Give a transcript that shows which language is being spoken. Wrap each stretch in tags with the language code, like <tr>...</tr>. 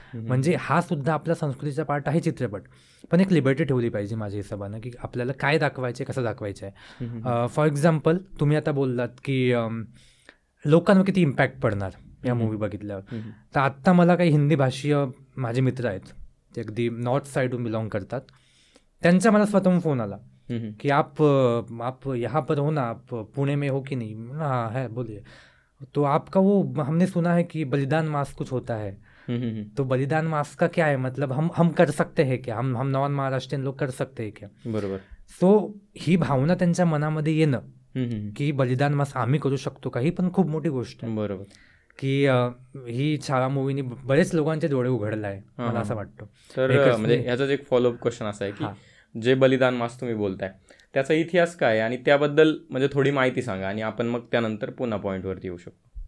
<mr>म्हणजे हा सुद्धा आपल्या संस्कृतीचा पार्ट आहे चित्रपट. पण एक लिबर्टी ठेवली पाहिजे माझ्या हिशोबानं की आपल्याला काय दाखवायचं आहे, कसं दाखवायचं आहे. फॉर एक्झाम्पल तुम्ही आता बोललात की लोकांवर किती इम्पॅक्ट पडणार या मूवी बघितल्यावर. तर आत्ता मला काही हिंदी भाषीय माझे मित्र आहेत, ते अगदी नॉर्थ साईडहून बिलॉंग करतात. त्यांचा मला स्वतःहून फोन आला कि</mr> <hi>आप यहाँ पर हो ना, आप पुणे में हो कि नहीं? हाँ है, बोलिए. तो आपका वो हमने सुना है कि बलिदान मास कुछ होता है. तो बलिदान मास का क्या है, मतलब हम कर सकते हैं क्या, हम नॉन महाराष्ट्रीयन लोग कर सकते हैं क्या?</hi> <mr>बरोबर. सो ही भावना त्यांच्या मनामध्ये येणं की बलिदान मास आम्ही करू शकतो का, ही पण खूप मोठी गोष्ट आहे. बरोबर. की ही छावा मूवीने बरेच लोकांचे डोळे उघडले आहे मला असं वाटतं. तर म्हणजे ह्याचाच एक फॉलोअप क्वेश्चन असा आहे की जे बलिदान मास तुम्ही बोलताय त्याचा इतिहास काय आणि त्याबद्दल म्हणजे थोडी माहिती सांगा आणि आपण मग त्यानंतर पुन्हा पॉईंटवरती येऊ शकतो.</mr>